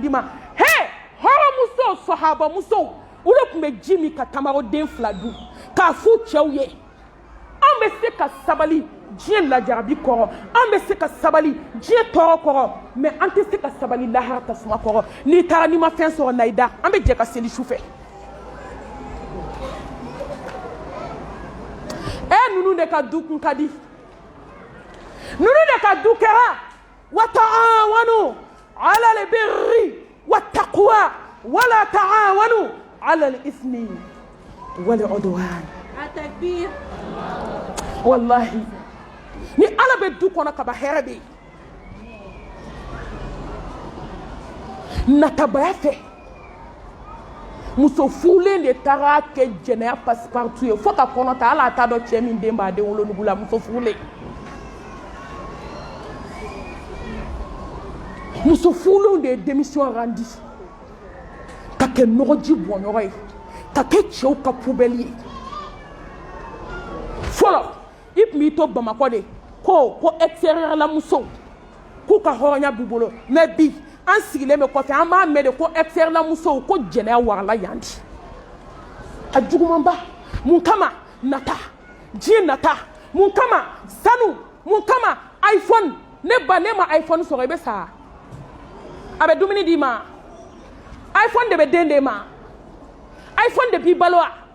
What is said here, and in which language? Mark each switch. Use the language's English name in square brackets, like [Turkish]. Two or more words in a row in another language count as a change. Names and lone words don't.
[Bambara] d'i ma hɔrɔnmusow sɔhabamusow olu tun bɛ ji min ka tamaroden 2 dun k'a f'u cɛw ye an bɛ se ka sabali diɲɛ lajarabi kɔrɔ an bɛ se ka sabali diɲɛ tɔɔrɔ kɔrɔ mais an tɛ se ka sabali lahara tasuma kɔrɔ n'i taara n'i ma fɛn sɔrɔ na i da an bɛ jɛ ka seli su fɛ ninnu de ka du kun ka di ninnu de ka du kɛra [Arabic] وتعاونوا على البر والتقوى ولا تعاونوا على الإثم والعدوان [Bambara] Atakbir. wallahi ni ala bɛ du kɔnɔ kaba hɛrɛ bɛ yen natabaya fɛ muso furulen de taara kɛ jɛnɛya passe-partout ye fo ka kɔnɔ ta hali a t'a dɔn cɛ min den b'a den wolonugu la muso furulen muso furulenw de ye démission rendi ka kɛ nɔgɔji bɔnyɔrɔ ye ka kɛ cɛw ka poubelle ye fɔlɔ i tun b'i to bamakɔ de ko extérieur la musow k'u ka hɔrɔnya b'u bolo mais bi an sigilen bɛ kɔfɛ an b'a mɛn de ko extérieur la musow ko jɛnɛya warala yan di a jugumanba mun kama nata diɲɛ nata mun kama sanu mun kama iPhone ne ba ne ma iPhone sɔrɔ i bɛ sa a bɛ dumuni d'i ma iPhone de bɛ den d'e ma iPhone de b'i balo wa